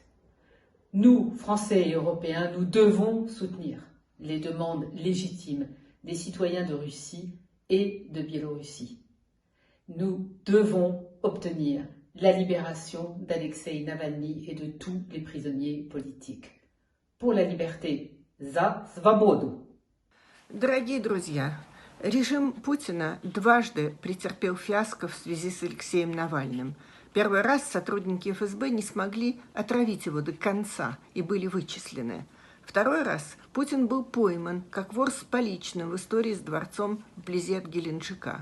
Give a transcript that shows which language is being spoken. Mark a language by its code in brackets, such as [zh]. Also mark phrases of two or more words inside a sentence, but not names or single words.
[fr] Nous, Français et Européens, nous devons soutenir les demandes légitimes des citoyens de Russie et de Biélorussie. Nous devons obtenir la libération d'Alexeï Navalny et de tous les prisonniers politiques. Pour la liberté, [ru] за свободу! Дорогие друзья, режим Путина дважды претерпел фиаско в связи с Алексеем Навальным. Первый раз сотрудники ФСБ не смогли отравить его до конца и были вычислены. Второй раз Путин был пойман как вор с поличным в истории с дворцом вблизи от Геленджика.